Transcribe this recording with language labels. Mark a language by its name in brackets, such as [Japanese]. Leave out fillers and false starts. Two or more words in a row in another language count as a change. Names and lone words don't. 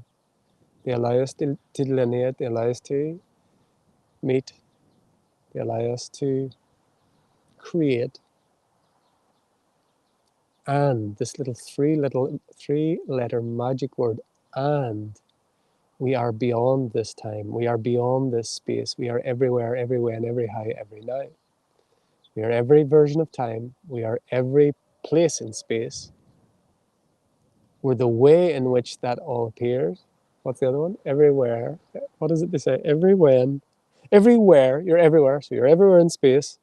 [English] They allow us to delineate, they allow us to meet, they allow us to create. And this little three-letter magic word, and, we are beyond this time, we are beyond this space, we are everywhere, everywhen, everyhow, everynow. We are every version of time, we are every place in space. We're the way in which that all appears. What's the other one? Everywhere. What is it they say? Everywhen. Everywhere. You're everywhere. So you're everywhere in space.